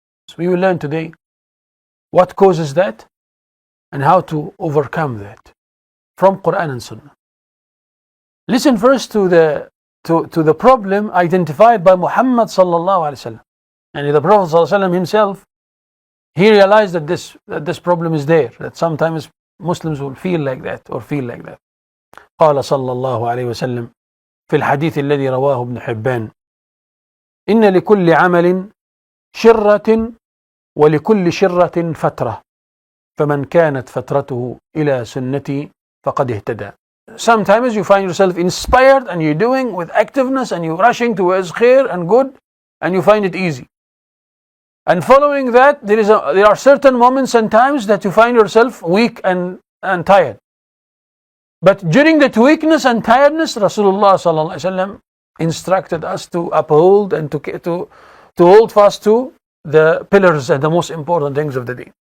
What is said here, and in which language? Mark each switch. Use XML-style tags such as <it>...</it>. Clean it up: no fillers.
<en>So we will learn today what causes that and how to overcome that from Quran and Sunnah. Listen first to the problem identified by Muhammad sallallahu alaihi wasallam. And the Prophet sallallahu alaihi wasallam himself, he realized that this problem is there, that sometimes Muslims will feel like that.</en> <ar>قال صلى الله عليه وسلم في الحديث الذي رواه ابن حبان: إن لكل عمل شرة ولكل شرة فترة فمن كانت فترته إلى سنتي فقد اهتدى.</ar> <en>Sometimes you find yourself inspired and you're doing with activeness and you're rushing towards khair and good and you find it easy. And following that, there are certain moments and times that you find yourself weak and tired. But during that weakness and tiredness, Rasulullah sallallahu alaihi wasallam instructed us to uphold and to hold fast to the pillars and the most important things of the day.</en>